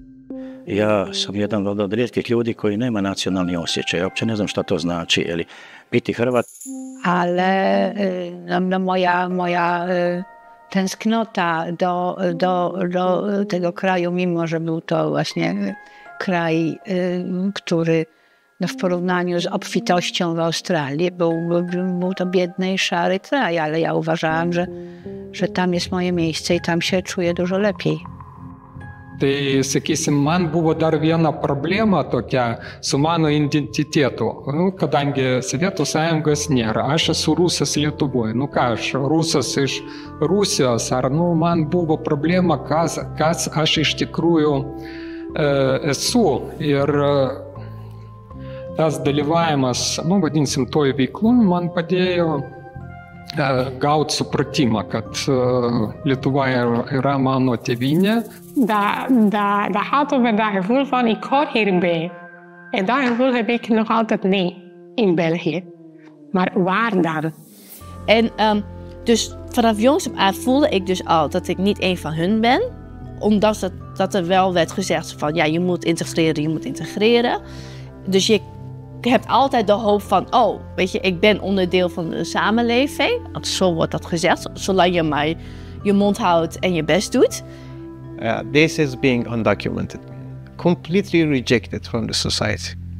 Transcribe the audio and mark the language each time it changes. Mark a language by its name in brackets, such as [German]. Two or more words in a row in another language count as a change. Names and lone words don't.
[Croatian] Ja sam jedan od rijetkih ljudi koji nema nacionalni osjećaj. Ja uopće ne znam šta to znači. Ili biti Hrvat. [Polish] Ale moja tęsknota do tego kraju, mimo że był to właśnie kraj, który w porównaniu z obfitością w Australii był to biedny i szary kraj, ale ja uważałam, że tam jest moje miejsce i tam się czuję dużo lepiej. [Lithuanian] Tai, sakysim, man buvo dar viena problema tokia su mano identitetu, kadangi Sovietų Sąjungos nėra, aš esu rusas Lietuvoje, ką aš, rusas iš Rusijos, ar man buvo problema, kas aš iš tikrųjų esu. Ir tas dalyvavimas, vadinsim, toj veikloj man padėjo gauti supratimą, kad Lietuva yra mano tėvynė. [Dutch] Daar hadden we dat gevoel van, ik hoor hierbij. En dat gevoel heb ik nog altijd niet in België. Maar waar dan? En dus vanaf jongs af aan voelde ik dus al dat ik niet een van hun ben. Omdat dat er wel werd gezegd van, ja, je moet integreren. Dus je hebt altijd de hoop van, weet je, ik ben onderdeel van de samenleving. Want zo wordt dat gezegd, zolang je maar je mond houdt en je best doet. [English] This is being undocumented, completely rejected from the society.